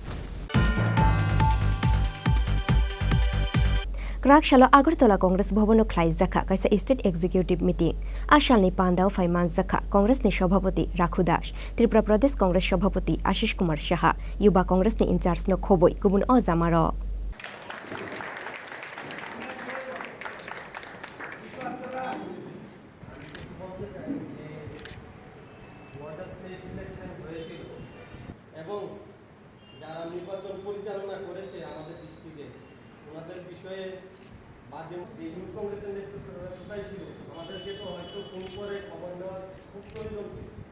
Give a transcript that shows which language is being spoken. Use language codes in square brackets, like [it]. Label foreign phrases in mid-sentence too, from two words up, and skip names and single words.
[trp] Krak shalo Agartala Congress Bhobono Khlai Zakha kaisa [en] State Executive Meeting [trp] Ashalni Pandao Faiman Zakha Congress ni Sabhapati Rakhu Das Tripura Pradesh Congress Sabhapati Ashish Kumar Shaha Yuba Congress ni in-charge no Khoboi Gubun o Zamaro [bn] এবং যারা নির্বাচন পরিচালনা করেছে আমাদের ডিস্ট্রিক্টে ওনাদের বিষয়ে মাঝে ইউথ কংগ্রেসের নেতৃত্বটাই ছিল আমাদেরকে তো হয়তো ফোন করে খবর নেওয়ার খুব প্রয়োজন ছিল